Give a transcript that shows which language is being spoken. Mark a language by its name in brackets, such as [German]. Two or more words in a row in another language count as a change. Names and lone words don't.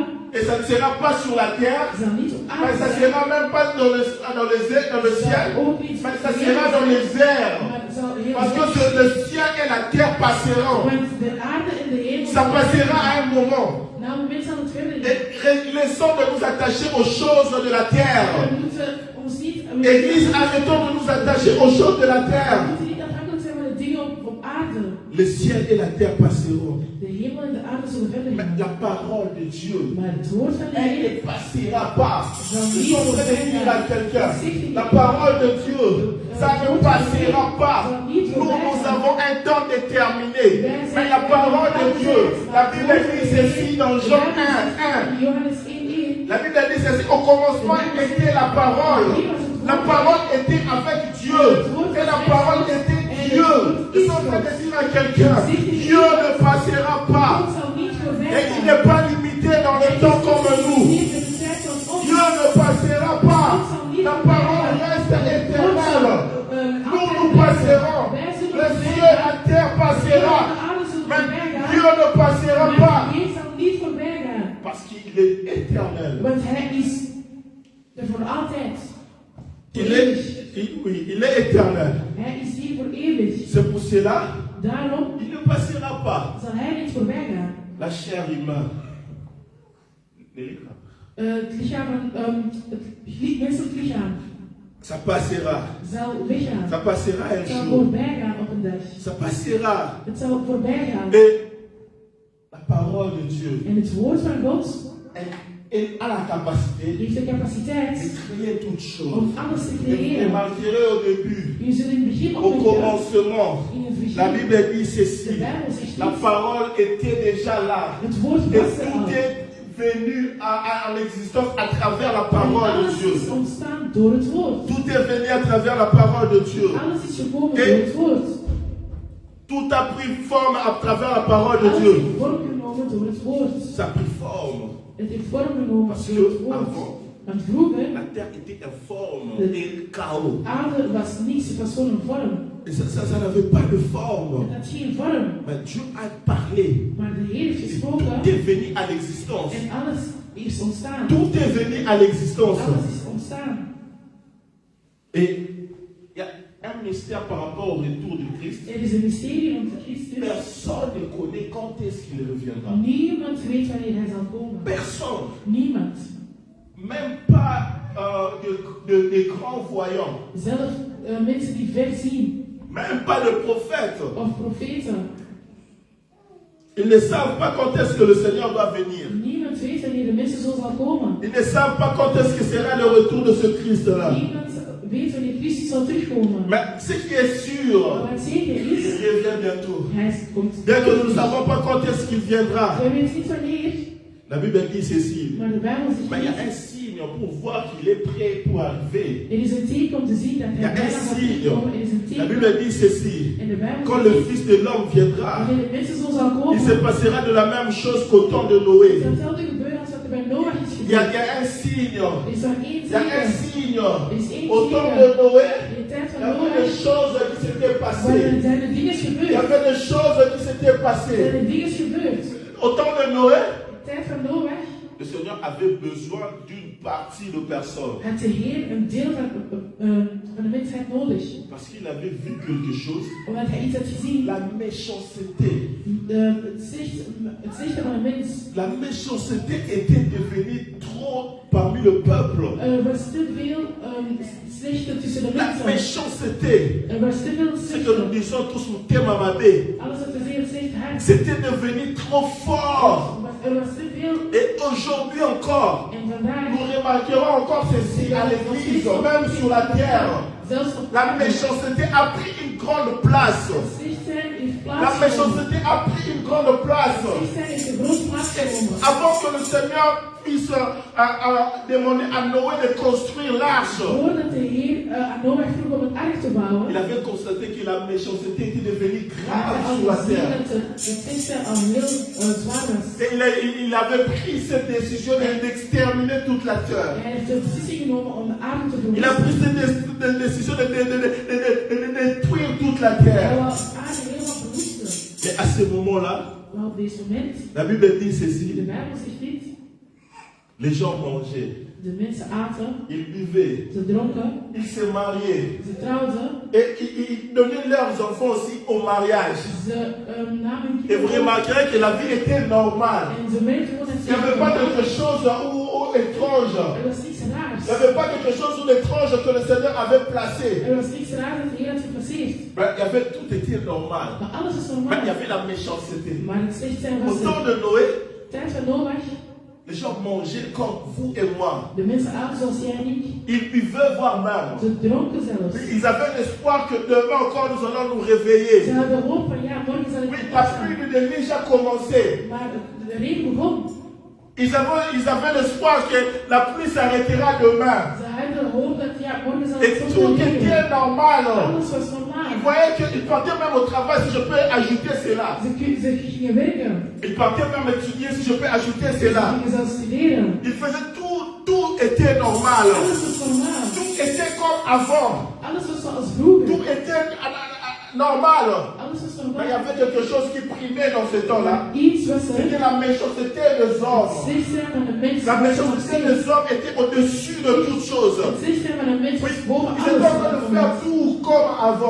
[French] et ça ne sera pas sur la terre, [Dutch] zal niet op [French] mais [Dutch] aarde [French] ça [Dutch] zijn. [French] sera même pas dans le ciel, [Dutch] Ook niet [French] mais ça sera dans les airs. [Dutch] Maar het zal heel [French] Parce que le ciel et la terre passeront. [Dutch] Want de aarde en de hemel [French] Ça passera à un moment. [Dutch] na een moment zal het verder [French] Et, [Dutch] gaan. [French] laissons de nous attacher aux choses de la terre. [Dutch] We moeten ons niet... [French] Église, arrêtons de nous attacher aux choses de la terre. [Dutch] We moeten niet afhankelijk zijn van de dingen op aarde. [French] Le ciel et la terre passeront. [Dutch] De hemel en de aarde zullen verder [French] Mais [Dutch] gaan. [French] la parole de Dieu, [Dutch] Maar het woord van de [French] elle [Dutch] Heer, [French] ne passera pas. Je suis en train de dire à quelqu'un, la parole de Dieu, ça ne passera pas. Nous avons un temps déterminé. Mais la parole de Dieu, la Bible dit ceci dans Jean 1:1. [Dutch] Johannes 1:1. [French] La Bible dit ceci, au commencement était la parole. La parole était avec Dieu. Et la parole était Dieu. Je suis en train de dire à quelqu'un, Dieu ne passera pas. [Dutch] God zal niet voorbij [French] Et il [Dutch] gaan. [French] n'est pas limité dans le temps comme nous. [Dutch] Niet in de tijd zoals ons. [French] Dieu ne passera pas. La parole reste éternelle. Nous passerons. Le ciel et la terre passera. Mais Dieu ne passera pas. [Dutch] Maar Hij zal niet voorbij gaan. [French] Parce qu'il est éternel. [Dutch] Want Hij is er voor altijd. [French] Il est éternel. [Dutch] Hij is hier voor eeuwig. [French] C'est pour cela [Dutch] Daarom [French] il ne passera pas. [Dutch] zal Hij niet voorbij gaan. [French] La chair humaine. [Dutch] Het lichaam van het menselijk lichaam [French] Ça passera. [Dutch] zal weggaan. [French] Ça passera un [Dutch] Het zal [French] jour. [Dutch] voorbij gaan op een dag. [French] Ça passera. [Dutch] Het zal voorbij gaan. [French] Et la parole de Dieu, [Dutch] En het woord van God [French] elle a la capacité [Dutch] heeft de [French] de [Dutch] capaciteit [French] créer toutes choses. [Dutch] om alles te [French] Et vous [Dutch] creëren. [French] remarquerez au début, [Dutch] Je zult in het begin [French] au [Dutch] opmerken, [French] commencement, [Dutch] in het begin, [French] la Bible dit [Dutch] de [French] ceci. [Dutch] Bijbel zegt [French] La [Dutch] dit, [French] parole était déjà là. [Dutch] het woord [French] Et [Dutch] was er al. [French] tout est venu à l'existence à travers la [Dutch] En [French] parole de [Dutch] alles is [French] Dieu. [Dutch] ontstaan door het woord. [French] Tout est venu à travers la parole de Dieu. [Dutch] Alles is gekomen door het woord. [French] Tout a pris forme à travers la parole de [Dutch] Alles [French] Dieu. [Dutch] heeft vorm genomen door het woord. [French] Ça a pris forme. [Dutch] Het heeft vorm genomen [French] Parce [Dutch] door het [French] que [Dutch] woord. [French] avant, [Dutch] Want vroeger, [French] la terre était informe et chaos. [Dutch] aarde was niets, het was gewoon een vorm. [French] Et ça n'avait pas de forme. [Dutch] Het had geen vorm. [French] Mais Dieu a parlé. [Dutch] Maar de Heer heeft [French] Et [Dutch] gesproken [French] tout est venu à l'existence. [Dutch] en alles is ontstaan. [French] Tout est venu à l'existence. [Dutch] Alles is ontstaan. [French] Et il y a un mystère par rapport au retour de Christ. [Dutch] Er is een mysterie rond Christus. [French] Personne ne connaît quand est-ce qu'il reviendra. [Dutch] Niemand weet wanneer hij zal komen. [French] Personne. [Dutch] Niemand. [French] Même pas des grands voyants. [Dutch] Zelf mensen die ver zien. [French] Même pas de prophètes. [Dutch] Of profeten. [French] Ils ne savent pas quand est-ce que le Seigneur doit venir. [Dutch] Niemand weet wanneer de mensen zo zal komen. [French] Ils ne savent pas quand est-ce que sera le retour de ce Christ-là. [Dutch] Niemand weet wanneer Christus zal terugkomen. [French] Mais ce qui est sûr, [Dutch] Maar wat zeker [French] il [Dutch] is, [French] revient bientôt. [Dutch] hij komt. [French] Bien que nous ne savons pas quand est-ce qu'il viendra. [Dutch] We weten niet wanneer, [French] La Bible dit ceci. [Dutch] maar de Bijbel zegt [French] Mais il y a un [Dutch] niet. [French] signe pour voir qu'il est prêt pour arriver. [Dutch] Er is een teken om te zien dat [French] Il y a [Dutch] hij [French] un [Dutch] bijna zal [French] signe. [Dutch] terugkomen. Er is een [French] La [Dutch] teken. [French] Bible dit ceci. [Dutch] En de Bijbel [French] Quand [Dutch] zegt [French] le [Dutch] niet, [French] Fils de l'homme viendra, [Dutch] wanneer de mensen zo zal [French] il [Dutch] komen, [French] se passera de la même chose qu'au temps de Noé. [Dutch] zal hetzelfde gebeuren als wat er bij Noach is [French] Il y a [Dutch] gebeurd. [French] un signe. [Dutch] Er is maar één [French] Il y a un [Dutch] teken. [French] signe. [Dutch] Er is één [French] Au temps de [Dutch] teken. [French] Noé, [Dutch] In de tijd [French] il [Dutch] van [French] y avait [Dutch] Noach [French] des choses qui s'étaient [Dutch] waren [French] passées. [Dutch] er dingen [French] Il y [Dutch] gebeurd. [French] avait des choses qui s'étaient [Dutch] Er [French] passées. [Dutch] zijn dingen gebeurd. [French] Au temps de Noé, [Dutch] In de tijd van Noach [French] le Seigneur avait besoin d'une partie de personnes. [Dutch] had de Heer een deel van de mensheid nodig. [French] Parce qu'il avait vu quelque chose. [Dutch] Omdat hij iets had gezien. [French] La méchanceté. [Dutch] Het zichten van een mens. [French] La méchanceté était devenue trop parmi le peuple. [Dutch] Er was te veel slechte tussen de [French] La [Dutch] mensen. [French] méchanceté. [Dutch] Er was te veel [French] C'est que nous [Dutch] slechte. [French] disons tous Moutémamabé. [Dutch] Alles wat te veel slecht had. [French] C'était devenu trop fort. [Dutch] Er was te veel. [French] Et aujourd'hui encore, [Dutch] En vandaag. [French] nous remarquerons encore ceci à l'église, même sur la terre. [Dutch] Zelfs op [French] La méchanceté a pris une grande place. [Dutch] Slechtheid heeft [French] La [Dutch] plaatsgenomen. [French] méchanceté a pris une grande place. [Dutch] Slechtheid heeft een grote plaats genomen. [French] Avant que le Seigneur puisse demander à Noé de construire l'arche, [Dutch] Voordat de Heer aan Noach vroeg om een ark te bouwen. [French] il avait constaté que la méchanceté était devenue [Dutch] Hij [French] grave [Dutch] had [French] sur la [Dutch] al gezien [French] terre. [Dutch] dat de slechtheid al heel zwaar was. [French] Et il avait pris cette décision d'exterminer toute la terre. [Dutch] Hij heeft de beslissing genomen om de aarde te [French] Il a pris [Dutch] verwoesten. [French] cette décision de détruire toute la [Dutch] Hij [French] terre. [Dutch] wou de aarde helemaal verwoesten. [French] Et à ce moment-là, [Dutch] Maar op deze moment, [French] la Bible dit [Dutch] de [French] ceci, [Dutch] Bijbel zegt dit, [French] les gens mangeaient, [Dutch] de mensen aten, [French] ils buvaient, [Dutch] ze dronken, [French] ils se mariaient. [Dutch] ze trouwden, [French] Et ils donnaient leurs enfants aussi au mariage. [Dutch] ze namen [French] Et vous [Dutch] kinderen [French] remarquerez que la vie était normale. [Dutch] en ze merkten gewoon dat [French] Il n'y avait pas quelque chose ou étrange. [Dutch] Er was niets [French] Il n'y [Dutch] raars. [French] avait pas quelque chose ou étrange que le Seigneur avait placé. [Dutch] Er was niets raars dat de Heer had gepasseerd. [French] Mais il y avait tout était normal. [Dutch] Maar alles is [French] Mais [Dutch] normaal. [French] il y avait la méchanceté. [Dutch] Maar het slecht zijn [French] Au [Dutch] was [French] temps [Dutch] de [French] de Noé, [Dutch] tijd van Noach. [French] les gens mangeaient comme vous et moi. [Dutch] De mensen aten zoals jij en ik. [French] Ils buvaient voire même. [Dutch] Ze dronken zelfs. [French] Ils avaient l'espoir que demain encore nous allons nous réveiller. [Dutch] Ze hadden hoop van ja, morgen zal ik [French] Oui, la [Dutch] opstaan. [French] pluie de neige a commencé. [Dutch] Maar de regen begon. [French] Ils avaient l'espoir que la pluie s'arrêtera demain. [Dutch] Ze hadden hoop dat ja, morgen zal [French] Et [Dutch] het soms [French] tout [Dutch] regenen. [French] était normal. [Dutch] Alles was normaal. [French] Ils voyaient qu'ils partaient même au travail, si je peux ajouter cela. [Dutch] Ze gingen werken. [French] Ils partaient même étudier, si je peux ajouter [Dutch] Ze [French] cela. [Dutch] gingen zelfs studeren. [French] Ils faisaient tout était normal. [Dutch] Alles was normaal. [French] Tout était comme avant. [Dutch] Alles was zoals vroeger. [French] Tout était normal. [Dutch] Alles was [French] Mais il y [Dutch] normaal. [French] avait quelque chose qui primait dans ce temps-là. [Dutch] Iets was er. [French] C'était la méchanceté des hommes. [Dutch] Het slecht zijn van de mens. [French] La méchanceté des hommes était au-dessus de toute chose. [Dutch] Het slecht zijn van de mens [French] Oui, [Dutch] was boven [French] ils étaient en train de faire [Dutch] alles. [French] tout comme avant.